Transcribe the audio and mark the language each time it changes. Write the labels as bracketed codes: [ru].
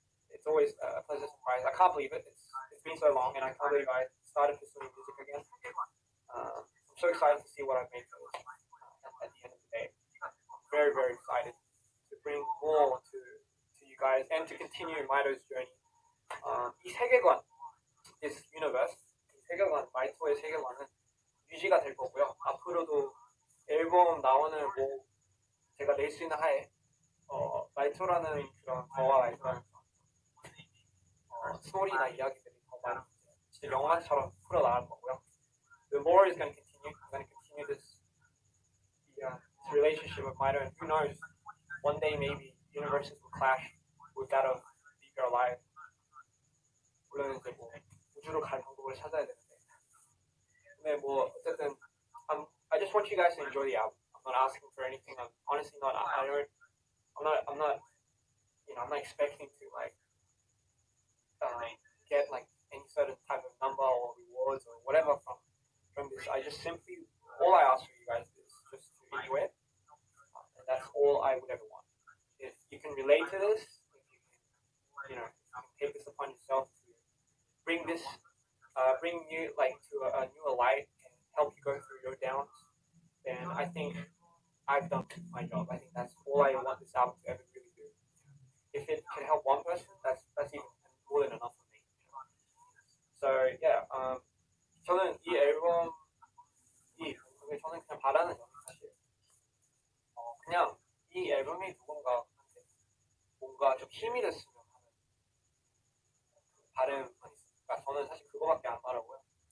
[en] It's always a pleasant surprise. I can't believe it. It's been so long, and I can't believe I started pursuing music again. I'm so excited to see what I've made for this at the end of the day. I'm very, very excited to bring more to you guys and to continue MITO's journey. [ko] 이 세계관, [en] this universe, [ko] 이 세계관, 마이토의 세계관은 유지가 될 거고요. 앞으로도 앨범 나오는 뭐 제가 낼 수 있는 하에 마이토라는 그런 저와 마이토라는 스토리나 이야기들이 더 많이 진짜 영화처럼 풀어나갈 거고요. [en] The lore is going to continue. I'm going to continue this relationship with Maito, and who knows, one day maybe universes will clash with that of DPR Live. [ko] 물론 이제 뭐 우주로 갈 방법을 찾아야 되는데. 근데 뭐 어쨌든 [en] I just want you guys to enjoy the album. I'm not asking for anything. I'm honestly not. I'm not. You know, I'm not expecting to like get like any certain type of number or rewards or whatever from this. I just simply all I ask for you guys is just to enjoy it, and that's all I would ever want. If you can relate to this, if you can, you know, take this upon yourself to bring you like to a newer light and help you go through your downs, then I think I've done my job. I think that's all I want this album to ever really do. If it can help one person, that's even more than enough for me. So yeah, [ko] 저는 이 앨범이 저는 그냥 바라는 점이 사실 그냥 이 앨범이 누군가한테 뭔가 좀 힘이 됐으면 하는 바람만 있으니까 저는 사실 그거밖에 안 바라고요.